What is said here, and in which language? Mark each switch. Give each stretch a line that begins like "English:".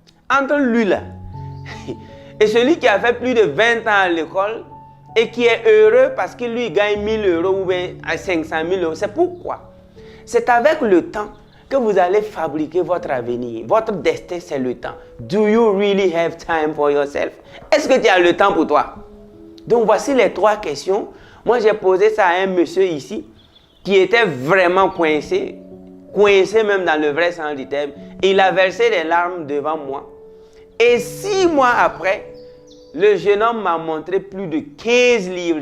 French: Entre lui là et celui qui a fait plus de 20 ans à l'école et qui est heureux parce que lui gagne 1 000 € ou bien 500 000 €, c'est pourquoi? C'est avec le temps que vous allez fabriquer votre avenir. Votre destin, c'est le temps.
English: Do you really have time for yourself?
French: Est-ce que tu as le temps pour toi? Donc, voici les 3 questions. Moi, j'ai posé ça à un monsieur ici qui était vraiment coincé. coincé même dans le vrai sens du terme. Il a versé des larmes devant moi. Et 6 mois après, le jeune homme m'a montré plus de 15 livres.